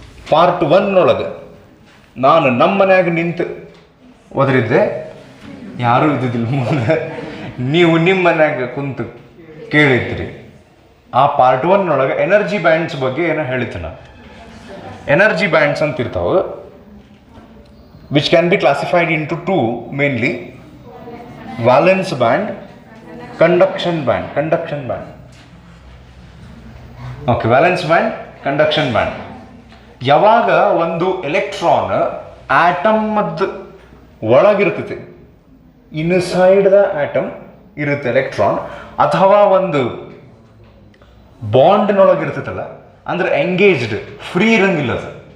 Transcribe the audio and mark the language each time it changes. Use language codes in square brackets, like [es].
[kn] Part 1 ಒಳಗೆ ನಾನು ನಮ್ಮ ಮನ್ಯಾಗ ನಿಂತು ಒದರಿದ್ದೆ, ಯಾರೂ ಇದ್ದಿದ್ದಿಲ್ಲ ಮುಂದೆ, ನೀವು ನಿಮ್ಮ ಮನ್ಯಾಗ ಕುಂತು ಕೇಳಿದ್ರಿ. ಆ ಪಾರ್ಟ್ 1 ಒಳಗೆ ಎನರ್ಜಿ ಬ್ಯಾಂಡ್ಸ್ ಬಗ್ಗೆ ಏನೋ ಹೇಳಿತ್ತು ನಾನು. ಎನರ್ಜಿ ಬ್ಯಾಂಡ್ಸ್ ಅಂತ ಇರ್ತಾವೆ, [en] which can be classified into 2 mainly: valence band, conduction band. Okay, valence band, conduction band. [kn] ಯಾವಾಗ ಒಂದು electron atom ಒಳಗಿರ್ತೈತಿ, [en] inside the atom [kn] ಇರುತ್ತೆ ಎಲೆಕ್ಟ್ರಾನ್, ಅಥವಾ ಒಂದು ಬಾಂಡ್ನೊಳಗಿರ್ತೈತಲ್ಲ, ಅಂದ್ರೆ ಎಂಗೇಜ್ಡ್, ಫ್ರೀ ಇರಂಗಿಲ್ಲ ಅದು.